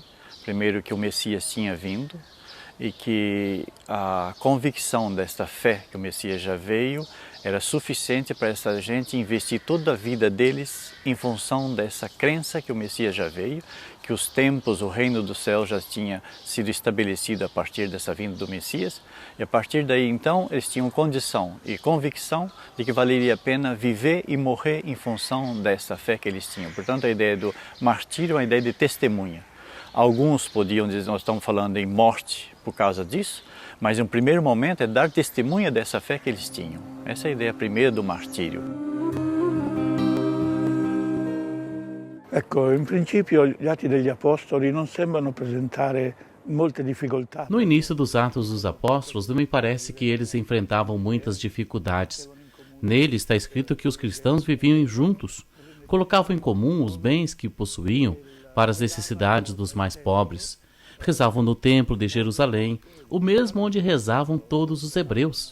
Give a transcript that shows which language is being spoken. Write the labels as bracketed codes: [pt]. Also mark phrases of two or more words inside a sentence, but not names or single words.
[pt] Primeiro, que o Messias tinha vindo e que a convicção desta fé que o Messias já veio era suficiente para essa gente investir toda a vida deles em função dessa crença que o Messias já veio, que os tempos, o reino do céu já tinha sido estabelecido a partir dessa vinda do Messias, e a partir daí então eles tinham condição e convicção de que valeria a pena viver e morrer em função dessa fé que eles tinham. Portanto, a ideia do martírio é uma ideia de testemunha. Alguns podiam dizer, nós estamos falando em morte por causa disso, mas em um primeiro momento é dar testemunha dessa fé que eles tinham. Essa é a ideia primeira do martírio. [it] Ecco, in principio gli Atti degli Apostoli non sembrano apresentare molte difficoltà. [pt] No início dos Atos dos Apóstolos, não me parece que eles enfrentavam muitas dificuldades. Nele está escrito que os cristãos viviam juntos, colocavam em comum os bens que possuíam para as necessidades dos mais pobres. Rezavam no templo de Jerusalém, o mesmo onde rezavam todos os hebreus.